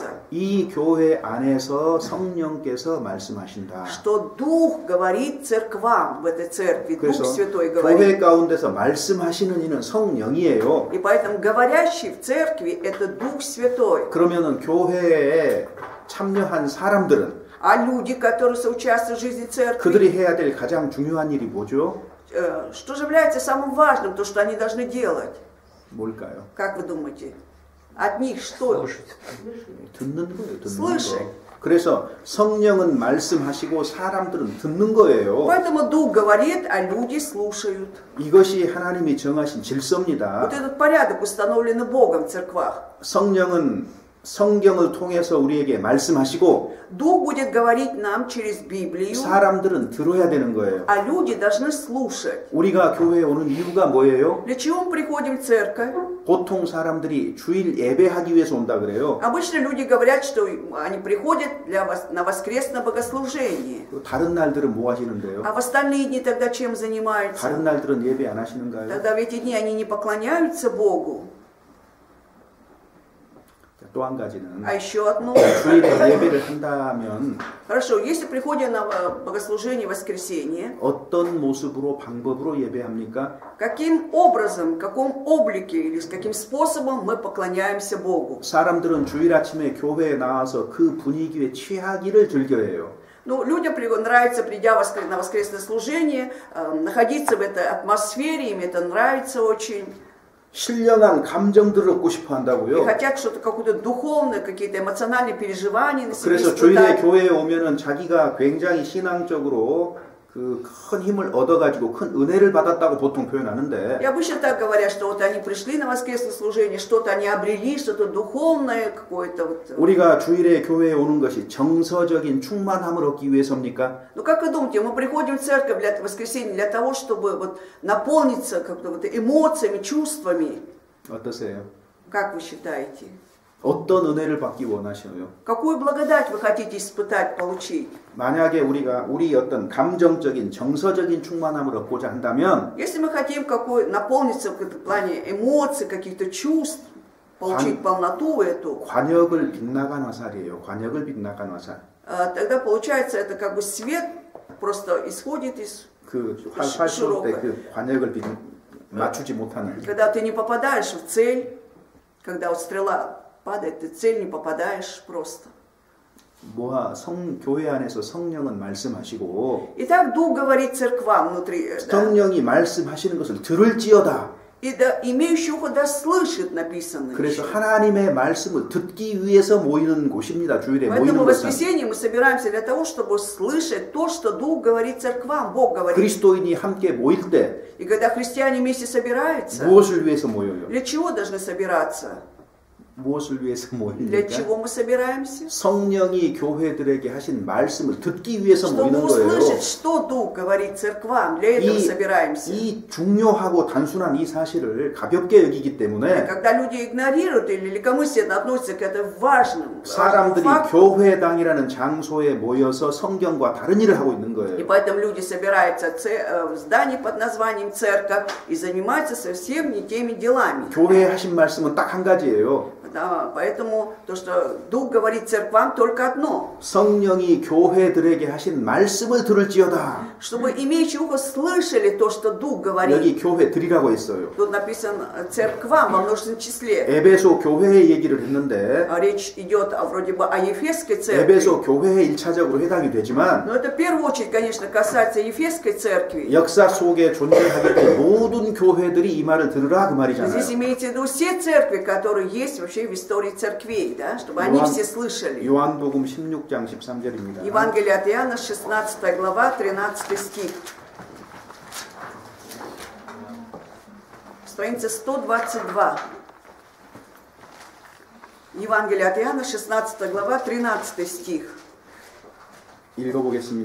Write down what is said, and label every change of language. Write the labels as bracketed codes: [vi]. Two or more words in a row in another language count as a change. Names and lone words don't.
[ko] 이 교회 안에서 성령께서 말씀하신다. [ru] Что Дух говорит церквам в этой церкви. Дух [ko] 그래서 [ru] Святой [ko] 교회 [ru] говорит. [ko] 가운데서 말씀하시는 이는 성령이에요. [ru] И поэтому говорящий в церкви это Дух Святой. [ko] 그러면은 교회에 참여한 사람들은 [ru] А люди, которые соучаствуют в жизни церкви, [ko] 그들이 해야 될 가장 중요한 일이 뭐죠? [ru] что же является самым важным, то, что они должны делать? [ko] 뭘까요? [ru] Как вы думаете? От них что? [ko] 듣는 거예요. 듣는 [ru] Слышать. [ko] 거. 그래서 성령은 말씀하시고 사람들은 듣는 거예요. [ru] Поэтому Дух говорит, а люди слушают. [ko] 이것이 하나님이 정하신 질서입니다. [ru] Вот этот порядок установлен Богом в церквах. [ko] 성령은 성경을 통해서 우리에게 말씀하시고 [ru] Дух будет говорить нам через Библию, [ko] 사람들은 들어야 되는 거예요. [ru] а люди должны слушать. [ko] 우리가 교회에 오는 이유가 뭐예요? [ru] Для чего мы приходим в церковь? [ko] 보통 사람들이 주일 예배하기 위해서 온다 그래요. [ru] Обычно люди говорят, что они приходят на воскресное богослужение. [ko] 다른 날들은 뭐 하시는데요? [ru] А в остальные дни тогда чем занимаются? [ko] 다른 날들은 예배 안 하시는가요? [ru] Тогда в эти дни они не поклоняются Богу. [ko] 또 한 가지는 [ru] А еще одно. [ko] 주일에 예배를 한다면 [ru] Хорошо, если приходим на богослужение в воскресенье, [ko] 어떤 모습으로 방법으로 예배합니까? [ru] каким образом, в каком облике или с каким способом мы поклоняемся Богу? [ko] 사람들은 주일 а침에 교회에 나와서 그 분위기에 취하기를 즐겨해요. [ru] Ну, людям нравится, придя на воскресное служение, находиться в этой атмосфере, им это нравится очень. [ko] 신령한 감정들을 얻고 싶어 [ru] И [ko] 한다고요. [ru] хотят что-то, какое-то духовное, какие-то эмоциональные переживания на себе [ko] 그래서 주일에 [ru] испытать. [ko] 교회에 오면은 자기가 굉장히 신앙적으로 그 큰 힘을 얻어가지고 큰 은혜를 받았다고 보통 표현하는데 [ru] И обычно так говорят, что вот они пришли на воскресное служение, что-то они обрели, что-то духовное, какое-то вот. [ko] 우리가 주일에 교회에 오는 것이 정서적인 충만함을 얻기 위해서입니까? [ru] Ну как вы думаете, мы приходим в церковь для воскресенья для того, чтобы вот наполниться как-то вот эмоциями, чувствами? [ko] 어떠세요? [ru] Как вы считаете? [ko] 어떤 은혜를 받기 원하시나요? [ru] Какую благодать вы хотите испытать, получить? [ko] 만약에 우리 어떤 감정적인 정서적인 충만함을 얻고자 한다면 [ru] Если мы хотим наполниться в плане эмоций, каких-то чувств, получить полноту эту, [ko] 관역을 빗나간 화살이에요. 관역을 빗나간 화살. [ru] тогда получается это как бы свет просто исходит из [ko] 그 활 쏠 때 그 관역을 맞추지 못하는. [ru] когда ты не попадаешь в цель, когда вот стрела падает, ты в цель не попадаешь просто. [ko] 교회 안에서 성령은 말씀하시고 [ru] Итак, Дух говорит церквам внутри. [ko] 성령이 말씀하시는 것을 들을지어다. [ru] И имеющий ухо да слышит написано. [ko] 그래서 하나님의 말씀을 듣기 위해서 모이는 곳입니다. 주일에 [ru] Поэтому [ko] 모이는 [ru] в [ko] 곳은 [ru] воскресенье мы собираемся для того, чтобы слышать то, что Дух говорит церквам, Бог говорит. [ko] 그리스도인이 함께 모일 때 [ru] И когда христиане вместе собираются, [ko] 무엇을 위해서 모여요? [ru] для чего должны собираться? [ko] 무엇을 위해서 [ru] Для [ko] 모입니까? [ru] чего мы собираемся? [ko] 성령이 교회들에게 하신 말씀을 듣기 위해서 [ru] Чтобы [ko] 모이는 거예요. [ru] услышать, что Дух говорит церквам. Для этого собираемся. [ko] 이 중요하고 단순한 이 사실을 가볍게 여기기 때문에 [ru] Когда люди игнорируют или легкомысленно относятся к этому важному [ko] 사람들이 [ru] факту, [ko] 교회당이라는 장소에 모여서 성경과 다른 일을 하고 있는 [ru] и [ko] 거예요. [ru] поэтому люди собираются в здании под названием церковь и занимаются совсем не теми делами. [ko] 교회에 하신 말씀은 딱 한 가지예요. [ru] Да, поэтому то, что Дух говорит церквам, только одно. [ko] 성령이 교회들에게 하신 말씀을 들을지어다. [ru] Чтобы имеющие ухо слышали то, что Дух говорит. [ko] 여기 교회들이라고 했어요. [ru] Тут написано церквам во множественном числе. [ko] 에베소 교회의 얘기를 했는데 [ru] Речь идет вроде бы о Ефесской церкви. [ko] 에베소 교회에 1차적으로 해당이 되지만 [ru] Но это в первую очередь, конечно, касается Ефесской церкви. [ko] 역사 속에 존재하게 된 모든 교회들이 이 말을 들으라 그 말이잖아요. [ru] Здесь имеется в виду все церкви, которые есть вообще в истории церквей, да, чтобы они все слышали. [ko] 요한복음 16장 13절입니다. [ru] Евангелие от Иоанна, 16 глава, 13 стих. Страница 122. Евангелие от Иоанна, 16 глава, 13 стих. [ko] 읽어보겠습니다.